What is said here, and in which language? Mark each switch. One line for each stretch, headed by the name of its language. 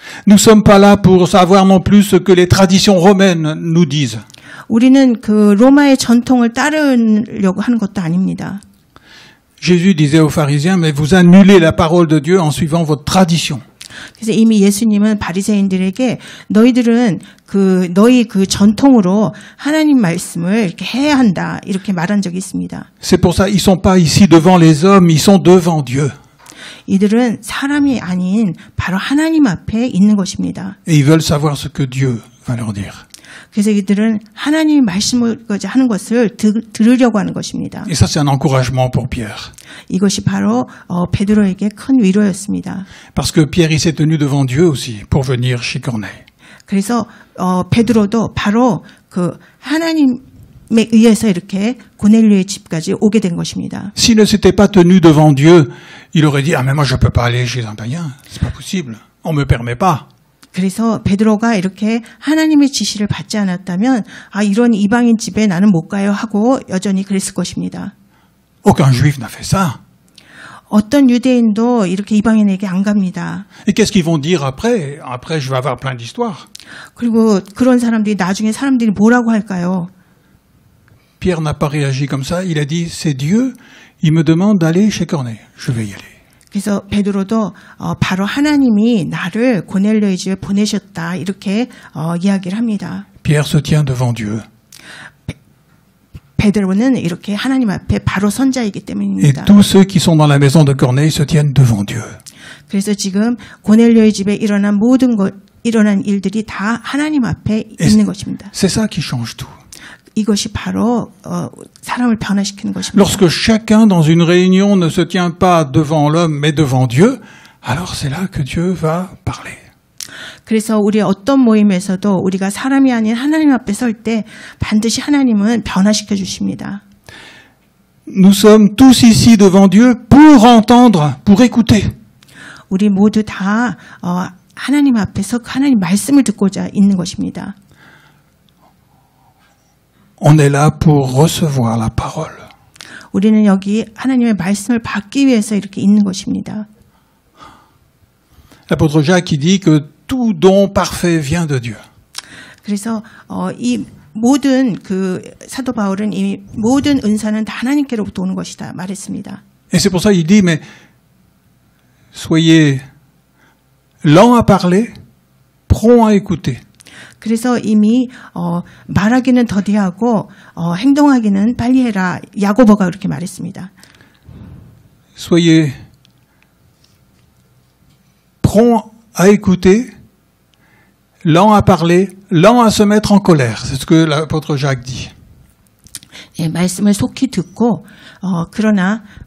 French: Nous ne sommes pas là pour savoir non plus ce que les traditions romaines nous disent.
Korean: 우리는 그 로마의 전통을 따르려고 하는 것도 아닙니다.
French: Jésus disait aux pharisiens, mais vous annulez la parole de Dieu en suivant votre tradition.
Korean: 그래서 이미 예수님은 바리새인들에게 너희들은 너희 그 전통으로 하나님 말씀을 이렇게 해야 한다 이렇게 말한 적이 있습니다.
French: C'est pour ça ils sont pas ici devant les hommes, ils sont devant Dieu.
Korean: 이들은 사람이 아닌 바로 하나님 앞에 있는 것입니다.
French: Et ils veulent savoir ce que Dieu va leur dire.
Korean: 그래서 이들은 하나님이 말씀하고자 하는 것을 들으려고 하는 것입니다.
French: Et ça c'est un encouragement pour Pierre.
Korean: 이것이 바로 베드로에게 큰 위로였습니다.
French: Parce que Pierre il s'est tenu devant Dieu aussi pour venir chez Corneille.
Korean: 그래서 베드로도 바로 그 하나님에 의해서 이렇게 고넬료의 집까지 오게 된 것입니다.
French: S'il ne s'était pas tenu devant Dieu, il aurait dit ah mais moi je peux pas aller chez un païen, c'est pas possible. On me permet pas.
Korean: 그래서 베드로가 이렇게 하나님의 지시를 받지 않았다면 이런 이방인 집에 나는 못 가요 하고 여전히 그랬을 것입니다.
French: Aucun juif n'a fait ça.
Korean: 어떤 유대인도 이렇게 이방인에게 안 갑니다.
French: Et qu'est-ce qu'ils vont dire après? Après je vais avoir plein d'histoires.
Korean: 그리고 그런 사람들이 나중에 사람들이 뭐라고 할까요?
French: Pierre n'a pas réagi comme ça, il a dit c'est Dieu, il me demande d'aller chez Corneille. Je vais y aller.
Korean: 그래서 베드로도 바로 하나님이 나를 고넬료의 집에 보내셨다 이렇게 이야기를 합니다.
French: Pierre se tient devant Dieu.
Korean: 베드로는 이렇게 하나님 앞에 바로 선자이기
French: Et
Korean: 때문입니다.
French: tous ceux qui sont dans la maison de Corneille se tiennent devant Dieu.
Korean: 그래서 지금 고넬료의 집에 일어난 모든 일어난 일들이 다 하나님 앞에 있는 것입니다.
French: C'est ça qui change tout.
Korean: 이것이 바로 사람을 변화시키는 것입니다.
French: Lorsque chacun dans une réunion ne se tient pas devant l'homme mais devant Dieu, alors c'est là que Dieu va parler.
Korean: 그래서 우리 어떤 모임에서도 우리가 사람이 아닌 하나님 앞에 설 때 반드시 하나님은 변화시켜 주십니다.
French: Nous sommes tous ici devant Dieu pour entendre, pour écouter.
Korean: 우리 모두 다 하나님 앞에서 하나님 말씀을 듣고자 있는 것입니다.
French: On est là pour recevoir la parole.
Korean: 우리는 여기 하나님의 말씀을 받기 위해서 이렇게 있는 것입니다.
French: L'apôtre Jacques qui dit que tout don parfait vient de Dieu.
Korean: 그래서 이 모든 그 사도 바울은 이 모든 은사는 다 하나님께로부터 오는 것이다 말했습니다.
French: Et c'est pour ça qu'il dit, mais soyez lents à parler, prompts à écouter.
Korean: 그래서 이미 말하기는 더디하고 행동하기는 빨리 해라. 야고보가 그렇게 말했습니다.
French: Soyez prompts à écouter, lents à parler, lents à se mettre en colère. C'est ce que l'apôtre Jacques dit.
Korean: 예, 말씀을 속히 듣고 그러나